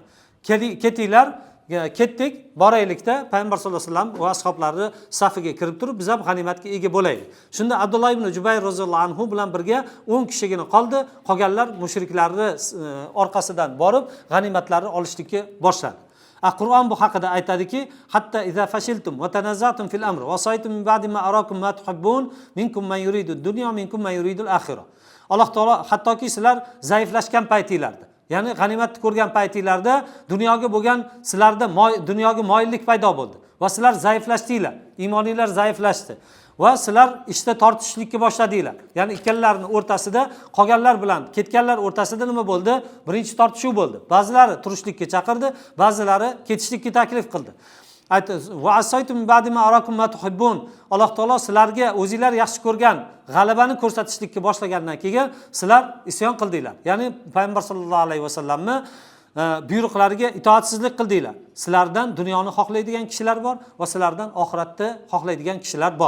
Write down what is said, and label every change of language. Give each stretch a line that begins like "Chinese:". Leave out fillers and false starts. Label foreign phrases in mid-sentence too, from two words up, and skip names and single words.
Uzbek: Ketinglar, ketdik, boraylikda payg'ambar
Arabic: صلى الله عليه وسلم
Uzbek: va ashablari safiga kirib turib, biz ham g'animatga ega bo'laylik. Shunda Abdulloh ibn Jubayr
Arabic: رضي الله عنه
Uzbek: bilan birga 10 kishigina qoldi. Qolganlar mushriklarning orqasidan borib, g'animatlarni olishlikka boshladi. Qur'on bu haqida aytadiki,
Arabic: حتى إذا فشلتم وتنازعتم في الأمر وعصيتم من بعد ما أراكم ما تحبون منكم من يريد الدنيا منكم من يريد الآخرة.
Uzbek: Alloh taolo hattoki sizlar zaiflashgan paytinglarda, ya'ni g'animatni ko'rgan paytinglarda dunyoga bo'lgan sizlarda dunyoga moyillik paydo bo'ldi va sizlar zaiflashdinglar, iymoninglar zaiflashdi va sizlar ishda tortishlikka boshladinglar. Ya'ni ikkalarining o'rtasida, qolganlar bilan ketganlar o'rtasida nima bo'ldi? Birinchi tortishuv bo'ldi. Ba'zilari turishlikka chaqirdi, ba'zilari ketishlikka taklif qildi.
Arabic: وعصيتم بعد ما أراكم ما تحبون.
Uzbek: Alloh taolo sizlarga o'zingizlar yaxshi ko'rgan g'alabani ko'rsatishlikka boshlagandan keyin sizlar isyon qildinglar. Ya'ni payg'ambar
Arabic: صلى الله عليه وسلم
Uzbek: buyruqlariga itoatsizlik qildinglar. Sizlardan dunyoni xohlaydigan kishilar bor va sizlardan oxiratni xohlaydigan kishilar bor.